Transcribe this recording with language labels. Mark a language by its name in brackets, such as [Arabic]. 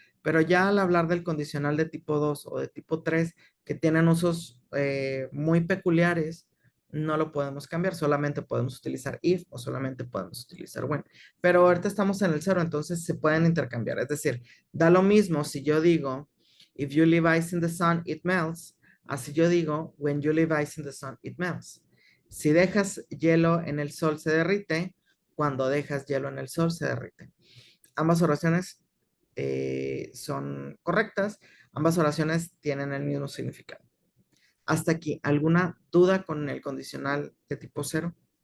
[Spanish] Pero ya al hablar del condicional de tipo 2 o de tipo 3, que tienen usos muy peculiares, no lo podemos cambiar. Solamente podemos utilizar if o solamente podemos utilizar when. Pero ahorita estamos en el 0, entonces se pueden intercambiar. Es decir, da lo mismo si yo digo, [English] if you leave ice in the sun, it melts. [Spanish] Así yo digo, [English] when you leave ice in the sun, it melts. [Spanish] Si dejas hielo en el sol, se derrite. Cuando dejas hielo en el sol, se derrite. Ambas oraciones son correctas. Ambas oraciones tienen el mismo significado. Hasta aquí, ¿alguna duda con el condicional de tipo 0?